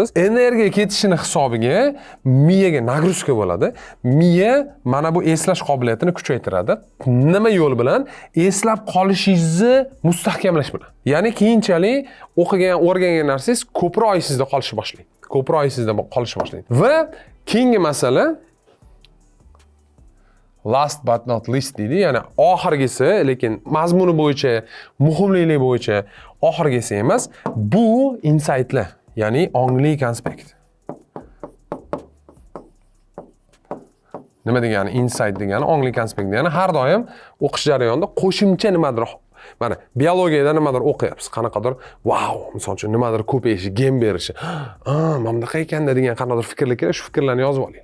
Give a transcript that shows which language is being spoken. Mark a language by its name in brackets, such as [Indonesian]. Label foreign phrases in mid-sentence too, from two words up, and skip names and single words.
[Uzbek] Energiya ketishini hisobiga miyaga nagruzka bo'ladi. Miya mana bu eslash qobiliyatini kuchaytiradi. Nima yo'l bilan? Eslab qolishingizni mustahkamlash bilan. Ya'ni keyinchalik o'rgangan narsangiz ko'proq esingizda qolishi boshlaydi. Ko'proq esingizda qolishi boshlaydi. Va keyingi masala [English] last but not least [Uzbek] deydi, ya'ni oxirgisi, lekin mazmuni bo'yicha, muhimligi bo'yicha oxirgisi emas, bu insightlar, ya'ni ongli konspekt. Nima degani insight degani? Ongli konspekt degani har doim o'qish jarayonida qo'shimcha nimadir, mana biologiyada nimadir o'qiyapsiz, qanaqadir, wow, misol uchun nimadir ko'payishi, gen berishi, mana bunaqa ekanda degan qanaqadir fikrlar kerak, shu fikrlarni yozib oling.